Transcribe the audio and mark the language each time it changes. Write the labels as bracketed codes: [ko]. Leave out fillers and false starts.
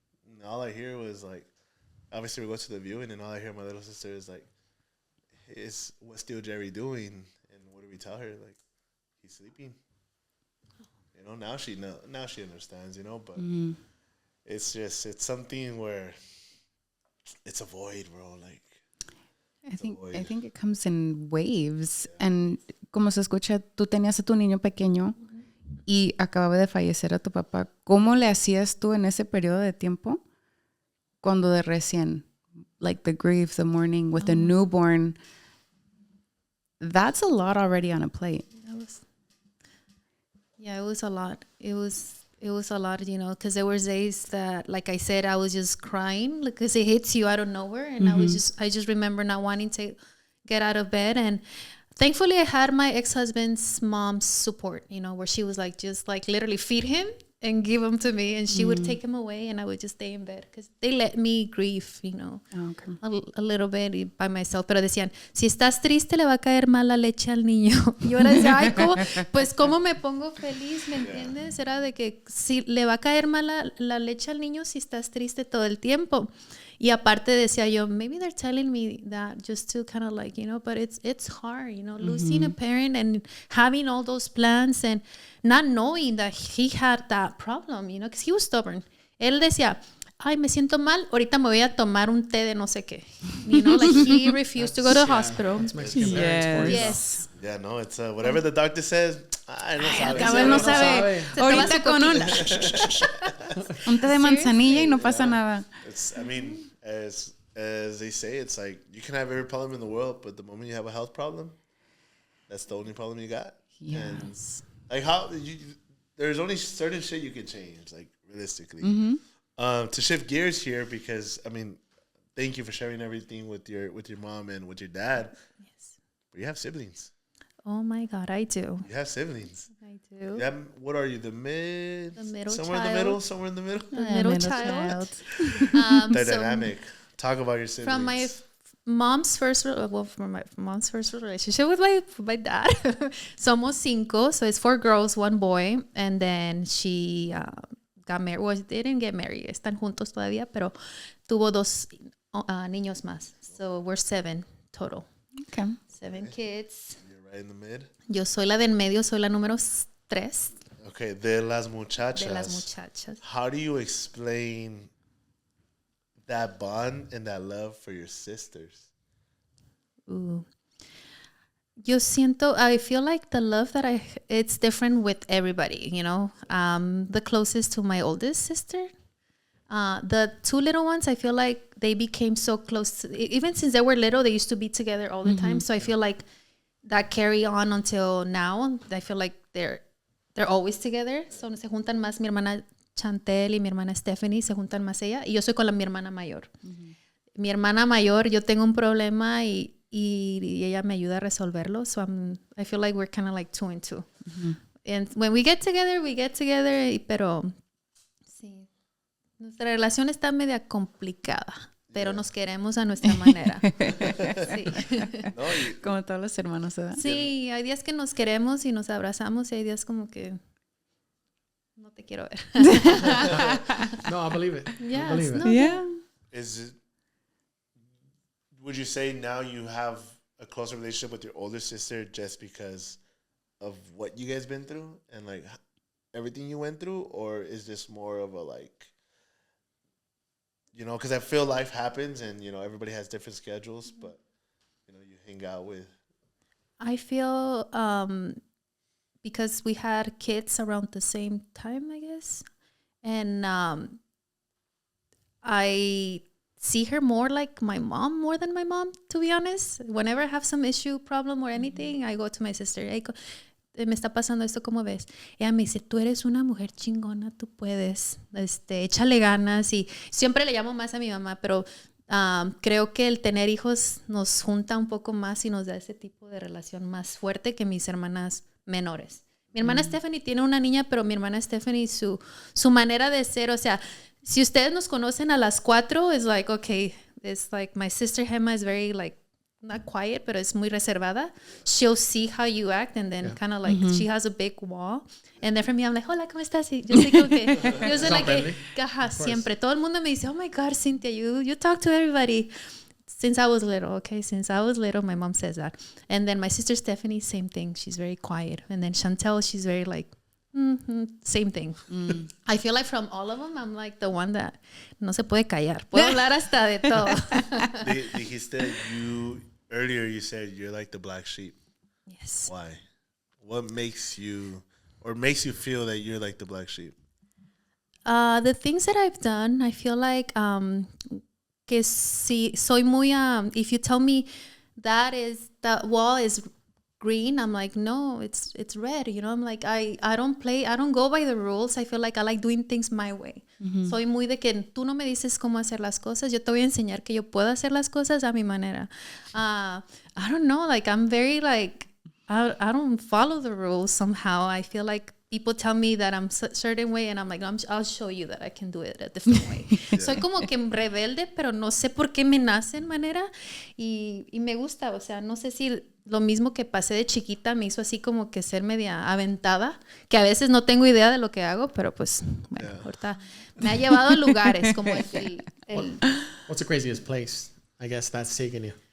[en] And all I hear was like, obviously we go to the viewing, and all I hear my little sister is like, what's still Jerry doing? And what do we tell her? Like, he's sleeping. You know, now she understands, you know, but it's something where it's a void, bro. Like, I think it comes in waves. [es] And como se escucha, tú tenías a tu niño pequeño y acababa de fallecer a tu papá. ¿Cómo le hacías tú en ese periodo de tiempo cuando de recién, [en] like the grief, the mourning with the newborn? That's a lot already on a plate. It was a lot. It was a lot, you know, because there were days that, like I said, I was just crying because it hits you out of nowhere, and I just remember not wanting to get out of bed. And thankfully, I had my ex-husband's mom's support, you know, where she was like, just like literally feed him and give him to me, and she would take him away, and I would just stay in bed because they let me grieve, you know, a little bit by myself. [es] Pero decían, si estás triste le va a caer mal la leche al niño. Y yo era decía, ay, ¿cómo me pongo feliz? ¿Me entiendes? Era de que si le va a caer mal la leche al niño si estás triste todo el tiempo. Y aparte decía yo, [en] maybe they're telling me that just to kind of like, you know, but it's hard, you know, losing a parent and having all those plans and not knowing that he had that problem, you know, because he was stubborn. [es] Él decía, ay, me siento mal, ahorita me voy a tomar un té de no sé qué. [en] You know, like he refused to go to the hospital. That's Mexican parents for you. Yes. Yeah, no, it's whatever the doctor says. [es] Ay, no sabe. Cabal no sabe. Ahorita con un té de manzanilla y no pasa nada. [en] It's, I mean, as they say, it's like you can have every problem in the world, but the moment you have a health problem, that's the only problem you got. Yes. And like there's only certain shit you can change, like realistically. To shift gears here, because I mean, thank you for sharing everything with your mom and with your dad. Yes. But you have siblings. Oh my God, I do. You have siblings. I do. Yeah. What are you? The middle Somewhere child? Somewhere in the middle. The middle child. They're dynamic. Talk about your siblings. From my mom's first relationship with my dad. [es] Somos 5, [en] so it's 4 girls, 1 boy, and then she got married. Well, they didn't get married. [es] Están juntos todavía, pero tuvo 2 niños más. [en] So we're 7 total. Okay. 7 kids. You're right in the mid. [es] Yo soy la del medio, soy la número 3. Okay, de las muchachas. De las muchachas. [en] How do you explain that bond and that love for your sisters? Ooh. I feel like the love that it's different with everybody, you know. The closest to my oldest sister. The 2 little ones, I feel like they became so close. Even since they were little, they used to be together all the time. So I feel like that carry on until now. I feel like they're always together. [es] So se juntan más mi hermana Chantel y mi hermana Stephanie, se juntan más ella. Y yo soy con mi hermana mayor. Mi hermana mayor, yo tengo un problema y ella me ayuda a resolverlo. [en] So I feel like we're kind of like 2 and 2. And when we get together, [es] pero sí, nuestra relación está media complicada. Pero nos queremos a nuestra manera. Sí. No, Como todos los hermanos, ¿verdad? Sí, hay días que nos queremos y nos abrazamos y hay días como que no te quiero ver. [en] No, I believe it. Yes, I believe it. no, Yeah. Would you say now you have a closer relationship with your older sister just because of what you guys been through and like everything you went through, or is this more of a like, you know, because I feel life happens and, you know, everybody has different schedules, but, you know, you hang out with. I feel because we had kids around the same time, I guess. And I see her more like my mom more than my mom, to be honest. Whenever I have some issue, problem or anything, I go to my sister. [es] Me está pasando esto, ¿cómo ves? Ella me dice, tú eres una mujer chingona, tú puedes, échale ganas. Y siempre le llamo más a mi mamá, pero creo que el tener hijos nos junta un poco más y nos da ese tipo de relación más fuerte que mis hermanas menores. Mi hermana Stephanie tiene una niña, pero mi hermana Stephanie, su manera de ser, o sea, si ustedes nos conocen a las 4, es [en] like, okay, it's like my sister Gemma is very like, not quiet, [es] pero es muy reservada. [en] She'll see how you act and then kind of like, she has a big wall. And then for me, I'm like, [es] hola, ¿cómo estás? Y yo soy como que, yo soy like, siempre. [en] Todo el mundo me dice, oh my God, Cynthia, you talk to everybody. Since I was little, okay? Since I was little, my mom says that. And then my sister Stephanie, same thing. She's very quiet. And then Chantel, she's very like, same thing. I feel like from all of them, I'm like the one that [es] no se puede callar. Puedo hablar hasta de todo. Dijiste [en] earlier you said you're like the black sheep. Yes. Why? What makes you feel that you're like the black sheep? The things that I've done, I feel like [es] que si soy muy [en] if you tell me that wall is green, I'm like, no, it's red. You know, I'm like, I don't go by the rules. I feel like I like doing things my way. [es] Soy muy de que tú no me dices cómo hacer las cosas, yo te voy a enseñar que yo puedo hacer las cosas a mi manera. [en] I don't know, like I'm very like I don't follow the rules somehow. I feel like people tell me that I'm a certain way and I'm like, I'll show you that I can do it a different way. [es] Soy como que rebelde, pero no sé por qué me nace en manera y me gusta, o sea, no sé si lo mismo que pasé de chiquita me hizo así como que ser media aventada, que a veces no tengo idea de lo que hago, pero pues, bueno, ahorita me ha llevado a lugares como el [en] What's the craziest place, I guess, that's taken you?